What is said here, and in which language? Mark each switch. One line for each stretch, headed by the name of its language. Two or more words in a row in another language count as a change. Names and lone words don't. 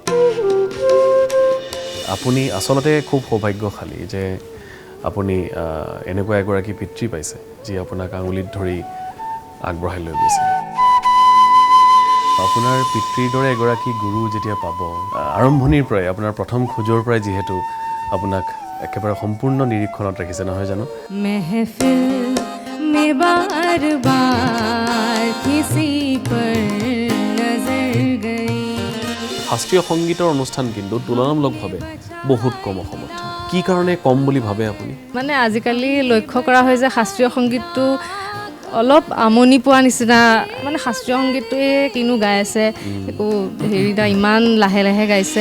Assamese: আপুনি আচলতে খুব সৌভাগ্যশালী যে আপুনি এনেকুৱা এগৰাকী পিতৃ পাইছে যি আপোনাক আঙুলিত ধৰি আগবঢ়াই লৈ গৈছে। আপোনাৰ পিতৃৰ দৰে এগৰাকী গুৰু যেতিয়া পাব, আৰম্ভণিৰ পৰাই আপোনাৰ প্ৰথম খোজৰ পৰাই যিহেতু আপোনাক একেবাৰে সম্পূৰ্ণ নিৰীক্ষণত ৰাখিছে, নহয় জানো?
Hindi: महफिल में बार बार किसी पर नजर गई।
Assamese: শাস্ত্ৰীয় সংগীতৰ অনুষ্ঠান কিন্তু তুলনামূলকভাৱে বহুত কম অসমত। কি কাৰণে কম বুলি ভাবে আপুনি? মানে আজিকালি লক্ষ্য কৰা হয় যে শাস্ত্ৰীয় সংগীতটো অলপ আমনি পোৱা নিচিনা, মানে শাস্ত্ৰীয় সংগীতটোৱে কিনো গাই আছে, একো হেৰিটা ইমান লাহে লাহে গাইছে।